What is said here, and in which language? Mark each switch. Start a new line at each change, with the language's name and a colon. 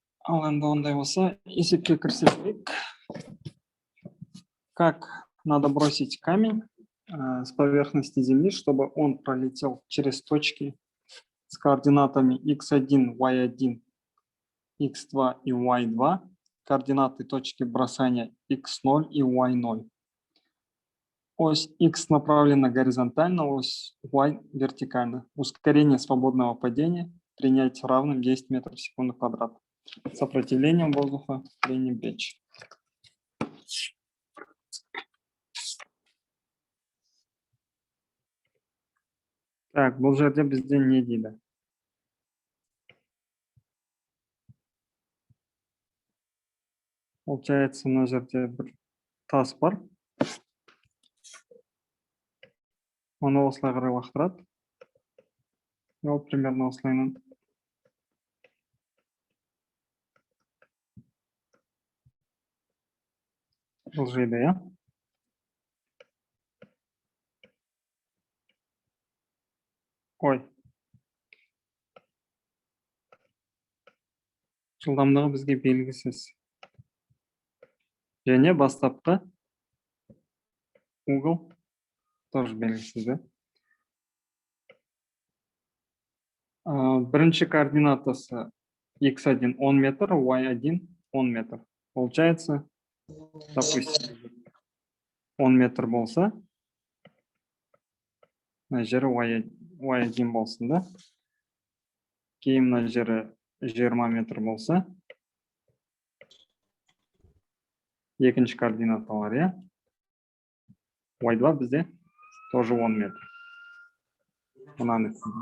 Kazakh: Ал енді ондай болса, есепке кірісейік.
Russian: Как надо бросить камень с поверхности Земли, чтобы он пролетел через точки с координатами x1, y1, x2 и y2, координаты точки бросания x0 и y0. Ось x направлена горизонтально, ось y вертикально. Ускорение свободного падения принять равным 10 метров в секунду квадрат. Сопротивлением воздуха трением печи.
Kazakh: Так, бұл жерде бізде не дейді? Получается, мына жерде бір тас бар. Оны осылай қарай лақтырады. Ол примерно осылайынан. Жылжиды, иә? Ой. Жылдамдығы бізге белгісіз. Және бастапқы угол тоже белгісіз, да? Бірінші координатасы x1 10 метр, y1 10 метр.
Russian: Получается, допустим,
Kazakh: 10 метр болса, мына жері y1 болсын, да? Кейін мына жері 20 метр болса, екінші координаталар, иә? y2 бізде тоже 10 метр. Мынаны.